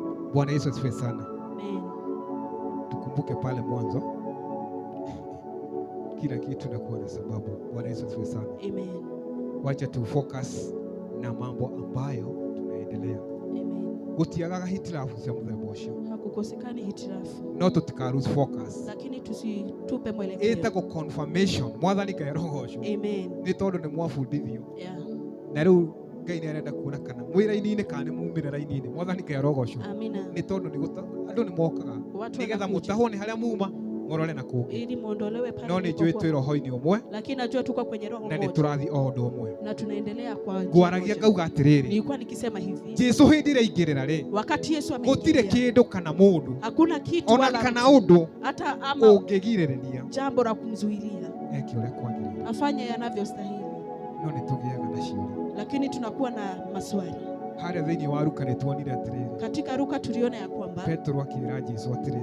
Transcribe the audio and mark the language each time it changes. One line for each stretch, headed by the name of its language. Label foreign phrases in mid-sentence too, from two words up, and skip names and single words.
Swahili: Bwana Yesu asifiwe sana. Amen. Tukumbuke pale mwanzo kila kitu nakuwa na sababu. Bwana Yesu asifiwe sana. Amen. Wacha tu focus na mambo ambayo tunaendelea. Amen.
Kikuyu: Gutiagaga hitirafu cia muthemba ucio.
Swahili: Hakukosekani hitirafu.
Kikuyu: No tutika
English: lose focus.
Swahili: Lakini tusitupe mwelekeo.
Kikuyu: Etako confirmation. Mwathani Ngai ucio. Amen. Ni tondu ni mwabundithio. Yeah. Na riu Ngai ni arenda kuona kana mwira-ini kana muumire-ini. Mwathani Ngai ucio. Amina. Ni tondu ni andu ni mokaga. Nigetha mutahwo ni haria muma morole na kungi.
Swahili: Ili muondolewe pale.
Kikuyu: No ni njui twi roho-ini umwe.
Swahili: Lakini najua tuko kwenye roho moja.
Kikuyu: Na ni turathi o undu umwe.
Swahili: Na tunaendelea kwa
Kikuyu: Gwaragia ngauga atiriri.
Swahili: Nilikuwa nikisema hivi.
Kikuyu: Jesu hindi iraingirira ri.
Swahili: Wakati Yesu ameingia.
Kikuyu: Gutire kindu kana mundu.
Swahili: Hakuna kitu
Kikuyu: wala kana undu.
Swahili: Hata ama
Kikuyu: ungigiriria.
Swahili: Jambo la kumzuilia.
Kikuyu: Eki uria kwagirira.
Swahili: Afanye yanavyostahili.
Kikuyu: No ni tugiaga na ciuria.
Swahili: Lakini tunakuwa na maswali.
Kikuyu: Haria thiini wa Luka ni tuonire atiriri.
Swahili: Katika Luka tuliona ya kwamba
Kikuyu: Petro akira Jesu atiriri.